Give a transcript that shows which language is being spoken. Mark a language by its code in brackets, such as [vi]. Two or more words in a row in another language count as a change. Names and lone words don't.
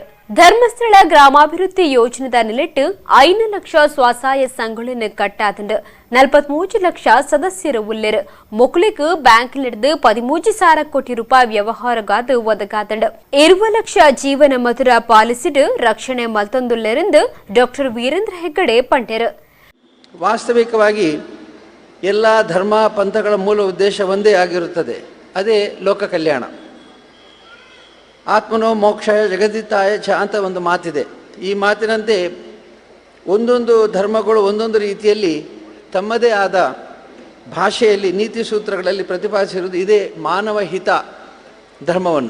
[tcy] ಧರ್ಮಸ್ಥಳ ಗ್ರಾಮಾಭಿವೃದ್ಧಿ ಯೋಜನೆದ ನಿಲೆಟ್ಟು 5 ಲಕ್ಷ ಸ್ವಸಹಾಯ ಸಂಘಗಳನ್ನು ಕಟ್ಟಾದುಂಡು. 43 ಲಕ್ಷ ಸದಸ್ಯರು ಉಳ್ಳೆರು. ಮೊಕ್ಳಿಗೆ ಬ್ಯಾಂಕ್ಲಿಡ್ದು 13,000 ಕೋಟಿ ರೂಪಾಯಿ ವ್ಯವಹಾರಗಾದು ಒದಗಾದುಂಡು. 20 ಲಕ್ಷ ಜೀವನ ಮಧುರ ಪಾಲಿಸಿಡು ರಕ್ಷಣೆ ಮಲ್ತೊಂದುಳ್ಳೆರೆಂದು ಡಾಕ್ಟರ್ ವೀರೇಂದ್ರ ಹೆಗ್ಗಡೆ ಪಂಡೆರು. [kn] ವಾಸ್ತವಿಕವಾಗಿ ಎಲ್ಲ ಧರ್ಮ ಪಂಥಗಳ ಮೂಲ ಉದ್ದೇಶ ಒಂದೇ ಆಗಿರುತ್ತದೆ, ಅದೇ ಲೋಕ ಕಲ್ಯಾಣ. [sa] ಆತ್ಮನೋ ಮೋಕ್ಷಾಯ ಜಗದಿತ್ತಾಯ ಚ [kn] ಅಂತ ಒಂದು ಮಾತಿದೆ. ಈ ಮಾತಿನಂತೆ ಒಂದೊಂದು ಧರ್ಮಗಳು ಒಂದೊಂದು ರೀತಿಯಲ್ಲಿ ತಮ್ಮದೇ ಆದ ಭಾಷೆಯಲ್ಲಿ ನೀತಿ ಸೂತ್ರಗಳಲ್ಲಿ ಪ್ರತಿಪಾದಿಸಿರುವುದು ಇದೇ ಮಾನವ ಹಿತ ಧರ್ಮವನ್ನು.